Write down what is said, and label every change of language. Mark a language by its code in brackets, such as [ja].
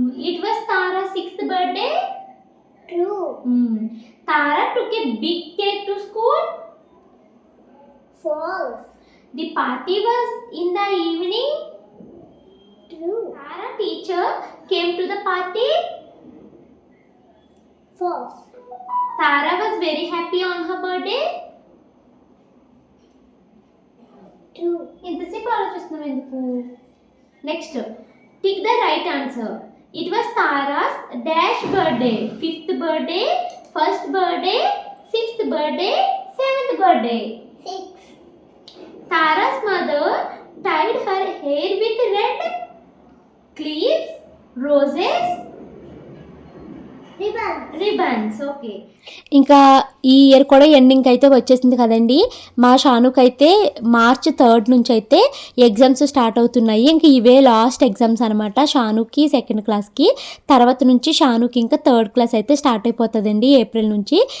[en] It was Tara's 6th birthday. True. Tara took a big cake to school. False. The party was in the evening. True. Tara teacher came to the party. False. Tara was very happy on her birthday. True. [te] ఇంతసేపు ఆలోచిస్తున్నాం ఎందుకు? [en] Next, tick the right answer. It was Tara's dash birthday. 5th birthday, 1st birthday, 6th birthday, 7th birthday. 6. Tara's mother tied her hair with red clips, roses, ribbons. Okay. [te] ఇంకా ఈ year కూడా ending అయితే వచ్చేసింది కదండి. మా షానుకి అయితే March 3rd నుంచి అయితే ఎగ్జామ్స్ స్టార్ట్ అవుతున్నాయి. ఇంక ఇవే లాస్ట్ ఎగ్జామ్స్ అనమాట షానుకి 2nd క్లాస్కి. తర్వాత నుంచి షానుకి ఇంకా 3rd క్లాస్ అయితే స్టార్ట్ అయిపోతుందండి ఏప్రిల్ నుంచి.